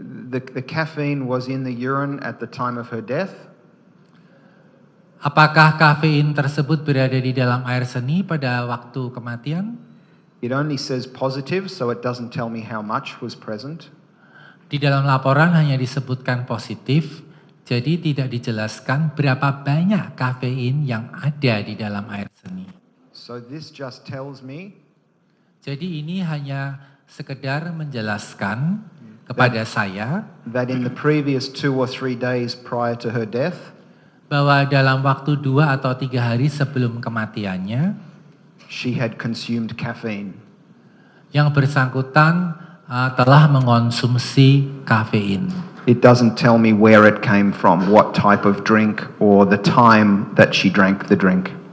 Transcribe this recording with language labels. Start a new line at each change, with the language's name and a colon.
English: The caffeine was in the urine at the time of her death.
Indonesian: Apakah kafein tersebut berada di dalam air seni pada waktu kematian?
English: It only says positive, so it doesn't tell me how much was present.
Indonesian: Di dalam laporan hanya disebutkan positif, jadi tidak dijelaskan berapa banyak kafein yang ada di dalam air seni.
English: So this just tells me.
Indonesian: Jadi ini hanya sekedar menjelaskan kepada saya
English: that in the previous 2 or 3 days prior to her death,
Indonesian: bahwa dalam waktu 2 atau 3 hari sebelum kematiannya,
English: she had consumed caffeine.
Indonesian: Yang bersangkutan telah mengonsumsi kafein.
English: It doesn't tell me where it came from, what type of drink, or the time that she drank the drink.